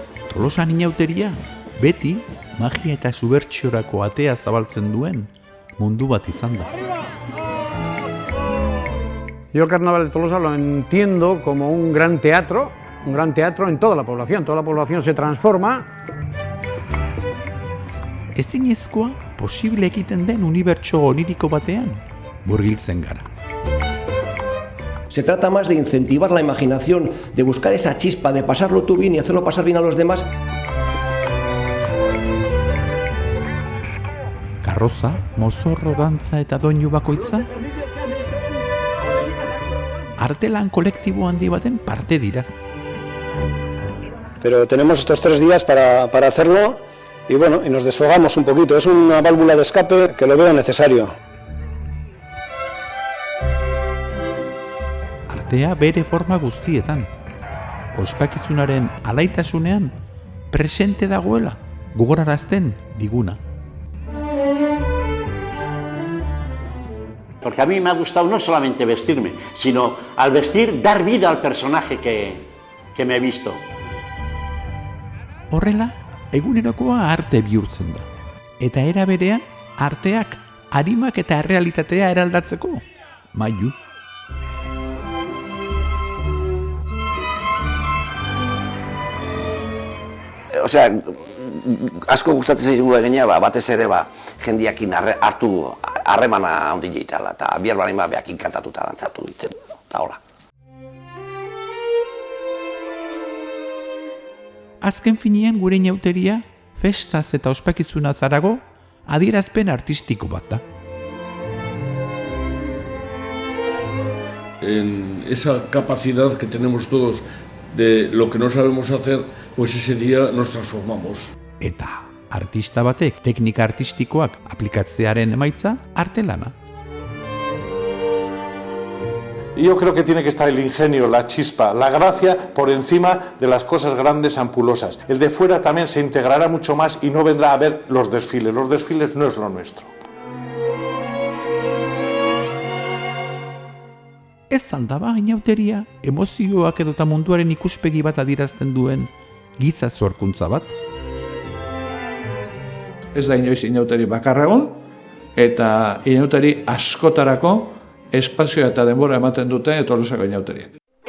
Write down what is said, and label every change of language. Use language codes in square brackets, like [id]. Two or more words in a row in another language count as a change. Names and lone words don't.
[eu] Tolosan inauteria, beti magia eta subertsiorako atea zabaltzen duen mundu bat izan da. [es] Yo el Carnaval de Tolosa lo entiendo como un gran teatro en toda la población se transforma. [eu] Ezinezkoa posible egiten den unibertso oniriko batean murgiltzen gara. [es] Se trata más de incentivar la imaginación, de buscar esa chispa, de pasarlo tú bien y hacerlo pasar bien a los demás. [eu] Karroza, mozorro, dantza eta doinu bakoitza artelan kolektibo handi baten parte dira. [es] Pero tenemos estos 3 días para hacerlo y bueno, y nos desfogamos un poquito. Es una válvula de escape que lo veo necesario. [eu] Artea bere forma guztietan. Ospakizunaren alaitasunean presente dagoela gogorarazten diguna. [es] Porque a mí me ha gustado no solamente vestirme, sino al vestir dar vida al personaje que me he visto. [eu] Horrela, egunerokoa arte bihurtzen da. Eta era berean, arteak arimak eta errealitatea eraldatzeko mailu. Osea, asko gustatzen zaigu egina, batez ere jendiakin hartu harremana handi jeitala, eta bihar balein behakin kantatuta dantzatu ditzen, eta hola. Azken finean gure inauteria, festaz eta ospakizunaz harago, adierazpen artistiko bat da. [es] En esa capacidad que tenemos todos de lo que no sabemos hacer, pues ese día nos transformamos. [eu] Eta artista batek teknika artistikoak aplikatzearen emaitza artelana. [es] Y yo creo que tiene que estar el ingenio, la chispa, la gracia por encima de las cosas grandes ampulosas. El de fuera también se integrará mucho más y no vendrá a ver los desfiles. Los desfiles no es lo nuestro. [eu] Ez aldaba inauteria, emozioak edota munduaren ikuspegi bat adierazten duen giza sorkuntza bat. Ez da inoiz inauteri bakarra egon, eta inauteri askotarako espazioa eta denbora ematen dute Tolosako inauteriak.